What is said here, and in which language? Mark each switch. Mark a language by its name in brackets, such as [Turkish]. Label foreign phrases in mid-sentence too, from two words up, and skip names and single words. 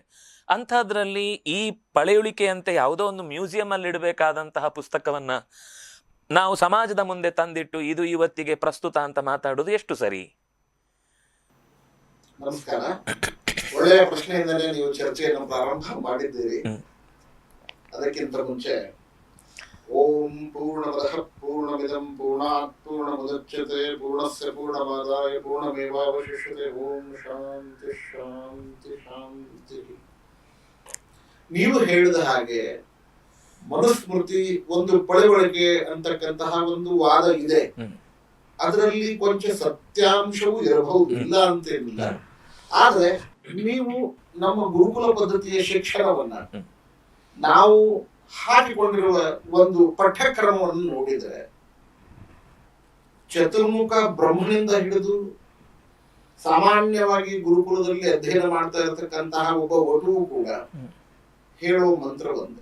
[Kannada] ಅಂಥದ್ರಲ್ಲಿ ಈ ಪಳೆಯುಳಿಕೆಯಂತೆ ಯಾವುದೋ ಒಂದು ಮ್ಯೂಸಿಯಂ ಅಲ್ಲಿ ಇಡಬೇಕಾದಂತಹ ಪುಸ್ತಕವನ್ನ ನಾವು ಸಮಾಜದ ಮುಂದೆ ತಂದಿಟ್ಟು ಇದು ಇವತ್ತಿಗೆ ಪ್ರಸ್ತುತ ಅಂತ ಮಾತಾಡೋದು ಎಷ್ಟು ಸರಿ? ನಮಸ್ಕಾರ. ಒಳ್ಳೆಯ ಪ್ರಶ್ನೆಯಿಂದಲೇ ನೀವು ಚರ್ಚೆಯನ್ನು ಪ್ರಾರಂಭ ಮಾಡಿದ್ದೀರಿ. ಅದಕ್ಕಿಂತ ಮುಂಚೆ [Sanskrit] ಓಂ ಪೂರ್ಣಮದಃ ಪೂರ್ಣಮಿದಂ ಪೂರ್ಣಾತ್ ಪೂರ್ಣಮುದಚ್ಯತೆ ಪೂರ್ಣಸ್ಯ ಪೂರ್ಣಮಾದಾಯ ಪೂರ್ಣಮೇವಾವಶಿಷ್ಯತೆ. ಓಂ ಶಾಂತಿ ಶಾಂತಿ ಶಾಂತಿ. [Kannada] ನೀವು ಹೇಳಿದ ಹಾಗೆ ಮನುಸ್ಮೃತಿ, ಒಂದು ಪಳಿವಳಿಕೆ ಅಂತಕ್ಕಂತಹ ಒಂದು ವಾದ ಇದೆ. ಅದರಲ್ಲಿ ಕೊಂಚ ಸತ್ಯಾಂಶವೂ ಇರಬಹುದು, ಇಲ್ಲ ಅಂತೇನಿಲ್ಲ. ಆದ್ರೆ ನೀವು ನಮ್ಮ ಗುರುಕುಲ ಪದ್ಧತಿಯ ಶಿಕ್ಷಣವನ್ನ ನಾವು ಹಾಕಿಕೊಂಡಿರುವ ಒಂದು ಪಠ್ಯಕ್ರಮವನ್ನು ನೋಡಿದರೆ, ಚತುರ್ಮುಖ ಬ್ರಹ್ಮನಿಂದ ಹಿಡಿದು ಸಾಮಾನ್ಯವಾಗಿ ಗುರುಕುಲದಲ್ಲಿ ಅಧ್ಯಯನ ಮಾಡ್ತಾ ಇರತಕ್ಕಂತಹ ಒಬ್ಬ ವಟುವು ಕೂಡ ಹೇಳುವ ಮಂತ್ರ ಒಂದೇ.